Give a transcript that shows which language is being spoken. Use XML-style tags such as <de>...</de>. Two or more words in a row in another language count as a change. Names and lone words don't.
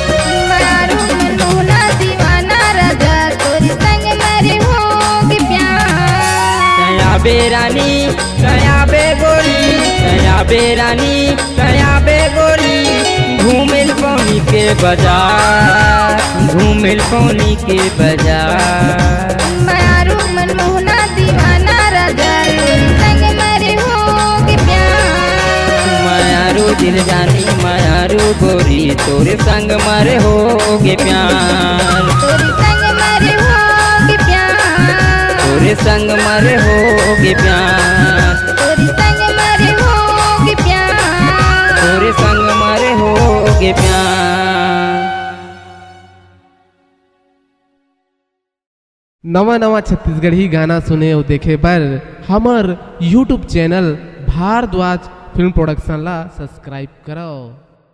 <hne>मायारू मनमोहना दीवाना राजा तोरे संग मारे होगे प्यार कया बेरानी कया बेगोरी कया बेरानी कया बेगोरी घूमिल पौनी के बाजार घूमिल पौनी के बाजार मायारू मनमोहना दीवाना राजा तोरे संग मारे होगे प्यार मायारू दिल जानी मायारू गोरी तोरे संग मारे होगे प्यार तोरे संग मारे होगे प्यार तोरे संग मारे होगे प्यार तोरे संग मारे होगे प्यार तोरे संग मारे होगे प्यार। नवा नवा छत्तीसगढ़ी गाना सुने और देखे बर हमर</hne> <en>YouTube channel</en> <hne>भारद्वाज फिल्म प्रोडक्शन ला सब्सक्राइब करो।</hne>